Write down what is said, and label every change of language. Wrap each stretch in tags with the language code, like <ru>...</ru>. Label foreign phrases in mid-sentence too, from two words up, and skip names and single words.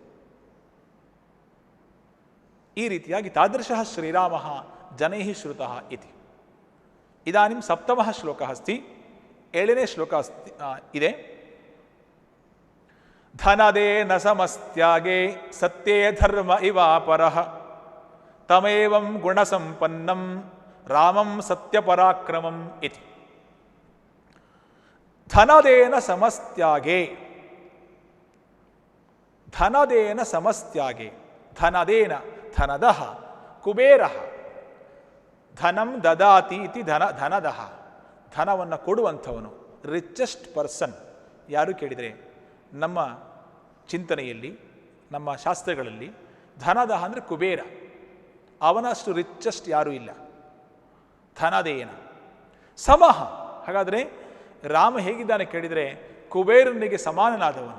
<kn>ಈ ರೀತಿಯಾಗಿ</kn> <sa>ತಾದೃಶಃ ಶ್ರೀರಾಮಃ ಜನೈಃ ಶ್ರುತಃ ಇತಿ. ಇದಾನಿಂ ಸಪ್ತಮಃ ಶ್ಲೋಕಃ ಅಸ್ತಿ,</sa> <kn>7ನೇ ಶ್ಲೋಕ ಇದೆ.</kn> <sa>ಧನದೇ ನ ಸಮಸ್ತ್ಯಾಗೆ ಸತ್ಯೇ ಧರ್ಮ ಇವಾಪರಃ ತಮೇವಂ ಗುಣಸಂಪನ್ನಂ ರಾಮಂ ಸತ್ಯಪರಾಕ್ರಮಂ ಇತಿ. ಧನದೇನ ಸಮಸ್ತ್ಯಾಗೆ, ಧನದೇನ ಸಮಸ್ತ್ಯಾಗೆ, ಧನದೇನ, ಧನದಃ, ಕುಬೇರಃ, ಧನಂ ದದಾತಿ ಇತಿ ಧನದಃ,</sa> <kn>ಧನವನ್ನು ಕೊಡುವಂಥವನು,</kn> <en>richest person.</en> <kn>ಯಾರು ಕೇಳಿದರೆ ನಮ್ಮ ಚಿಂತನೆಯಲ್ಲಿ, ನಮ್ಮ ಶಾಸ್ತ್ರಗಳಲ್ಲಿ ಧನದಃ ಅಂದರೆ ಕುಬೇರ, ಅವನಷ್ಟು ರಿಚೆಸ್ಟ್ ಯಾರೂ ಇಲ್ಲ.</kn> <sa>ಧನದೇನ ಸಮಃ,</sa> <kn>ಹಾಗಾದರೆ ರಾಮ ಹೇಗಿದ್ದಾನೆ ಕೇಳಿದರೆ ಕುಬೇರನಿಗೆ ಸಮಾನನಾದವನು.</kn>